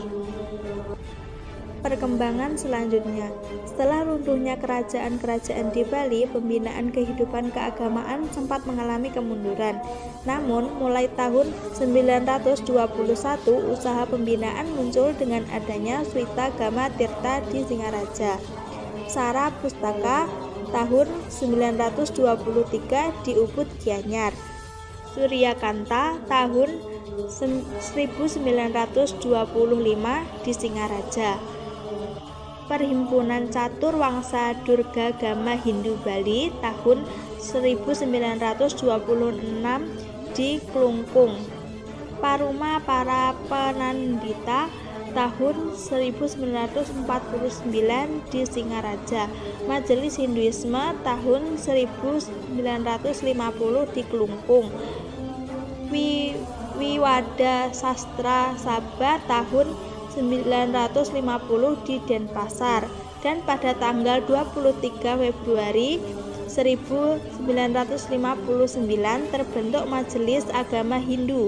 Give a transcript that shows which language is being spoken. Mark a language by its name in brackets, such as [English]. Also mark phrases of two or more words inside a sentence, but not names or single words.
[Indonesian] Perkembangan selanjutnya, setelah runtuhnya kerajaan-kerajaan di Bali, pembinaan kehidupan keagamaan sempat mengalami kemunduran. Namun, mulai tahun 921, usaha pembinaan muncul dengan adanya Swita Gama Tirta di Singaraja. Sara Pustaka tahun 923 di Ubud Gianyar. Surya Kanta tahun 1925 di Singaraja. Perhimpunan Catur Wangsa Durga Gama Hindu Bali tahun 1926 di Klungkung. Paruma Para Penandita tahun 1949 di Singaraja. Majelis Hinduisme tahun 1950 di Klungkung. Wiwada Sastra Sabha tahun 1950 di Denpasar, dan pada tanggal 23 Februari 1959 terbentuk Majelis Agama Hindu.